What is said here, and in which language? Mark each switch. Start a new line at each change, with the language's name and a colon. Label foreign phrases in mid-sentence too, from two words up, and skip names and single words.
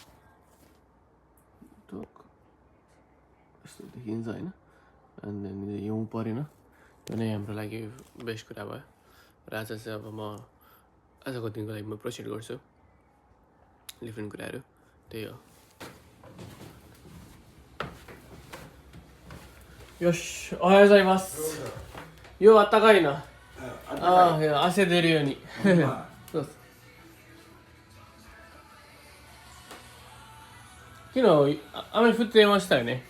Nepali: यस्तो देखिन्छ होइन
English: and then
Nepali: हिउँ परेन त्यो नै हाम्रो लागि बेस्ट कुरा भयो र आज चाहिँ अब म आजको दिनको लागि म प्रोसिड गर्छु डिफ्रेन्ट कुराहरू त्यही हो
Japanese: よし、おはようございます。ようあったかいな。ああ、いや汗出るように。そう昨日雨降ってましたよね。